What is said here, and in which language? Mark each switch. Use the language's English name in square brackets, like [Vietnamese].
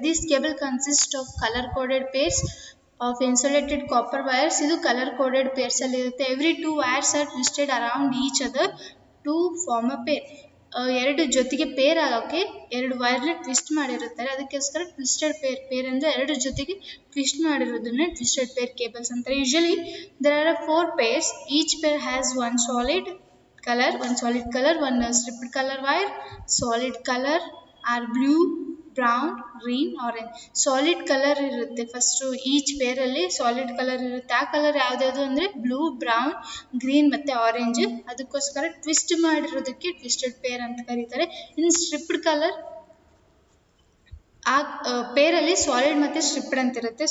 [English] This cable consist of colour coded pairs of insulated copper wires. [Kannada] ಇದು colour coded ಪೇರ್ಸಲ್ಲಿ ಇರುತ್ತೆ. [English] Every 2 wires are twisted around each other to form a pair. [Kannada] ಎರಡು ಜೊತೆಗೆ peer ಆಗೋಕ್ಕೆ 2 ವೈರ್ನ twist ಮಾಡಿರುತ್ತಾರೆ, ಅದಕ್ಕೋಸ್ಕರ twisted peer ಅಂದರೆ 2 ಜೊತೆಗೆ twist ಮಾಡಿರೋದನ್ನೇ twisted peer cables ಅಂತಾರೆ. [English] Usually there are 4 pairs. Each pair has one solid color, one stripped color wire. Solid color are blue, brown, green, orange. [Kannada] Solid colour ಇರುತ್ತೆ first. Each ಪೇರಲ್ಲಿ solid colour ಇರುತ್ತೆ. ಆ colour ಯಾವುದ್ಯಾವುದು ಅಂದರೆ blue, brown, green ಮತ್ತು orange. ಅದಕ್ಕೋಸ್ಕರ twist ಮಾಡಿರೋದಕ್ಕೆ twisted peer ಅಂತ ಕರೀತಾರೆ. ಇನ್ನು stripped colour, ಆ ಪೇರಲ್ಲಿ ಸಾಲಿಡ್ ಮತ್ತು ಸ್ಟ್ರಿಪ್ಡ್ ಅಂತ ಇರುತ್ತೆ.